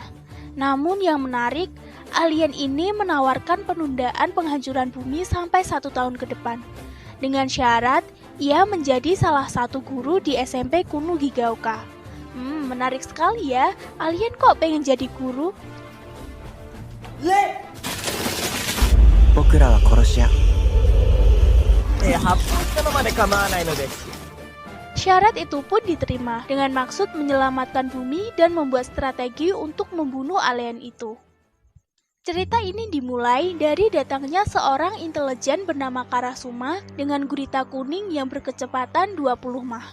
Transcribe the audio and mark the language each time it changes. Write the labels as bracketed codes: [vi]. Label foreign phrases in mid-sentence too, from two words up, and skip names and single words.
[id] Namun yang menarik, alien ini menawarkan penundaan penghancuran bumi sampai 1 tahun ke depan. Dengan syarat, ia menjadi salah satu guru di SMP Kuno Higaoka. Menarik sekali ya, alien kok pengen jadi guru? [ja] 僕らは殺し屋. 発砲したままで構わないので。 [id] Syarat itu pun diterima dengan maksud menyelamatkan bumi dan membuat strategi untuk membunuh alien itu. Cerita ini dimulai dari datangnya seorang intelijen bernama Karasuma dengan gurita kuning yang berkecepatan 20 mach.